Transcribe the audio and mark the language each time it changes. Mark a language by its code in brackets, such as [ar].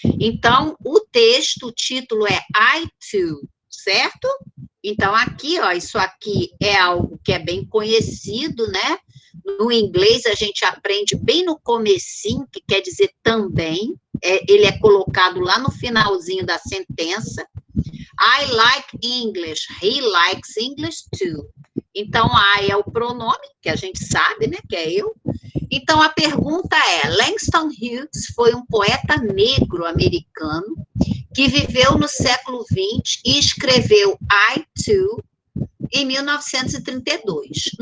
[pt] Então, o texto, o título é I too, certo? Então, aqui, ó, isso aqui é algo que é bem conhecido, né? No inglês, a gente aprende bem no comecinho, que quer dizer também, ele é colocado lá no finalzinho da sentença. [en] I like English, he likes English too. [pt] Então, I é o pronome, que a gente sabe, né, que é eu. Então, a pergunta é, Langston Hughes foi um poeta negro americano que viveu no século XX e escreveu I Too em 1932.